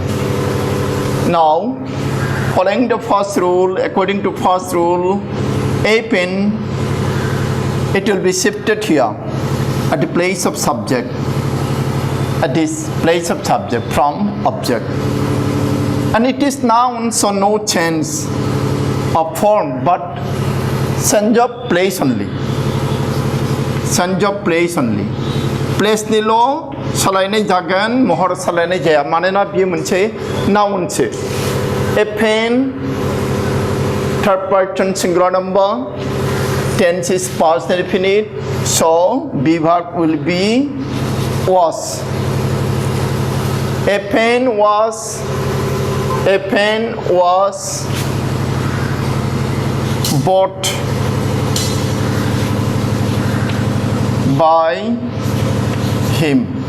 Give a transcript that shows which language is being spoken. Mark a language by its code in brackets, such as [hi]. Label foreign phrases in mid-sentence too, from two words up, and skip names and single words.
[en] Now, following the first rule, according to first rule, a pen, it will be shifted here at the place of subject, at this place of subject from object. And it is noun, so no change of form, but change of place only. Change of place only. [brx] Place nilo soलायनाय जागोन, महर सोलायनाय जाया, मानोना बेयो मोनसे नाउनसो. [en] A pen, third person singular number, tense is past indefinite, So be verb will be was. A pen was bought by him.